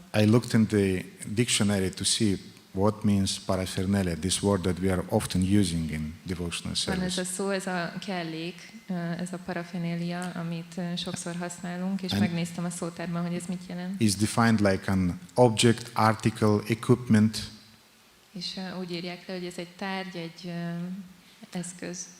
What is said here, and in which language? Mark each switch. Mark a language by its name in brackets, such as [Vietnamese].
[English] I looked in the dictionary to see what means paraphernalia, this word that we are often using in devotional [Hungarian] Van ez [English] service. [Hungarian] a szó, ez a kellék, ez a paraphernalia, amit sokszor használunk, és megnéztem a szótárban, hogy ez mit jelent. [English] Is defined like an object, article, equipment. [Hungarian] És úgy írják le, hogy ez egy tárgy, egy eszköz.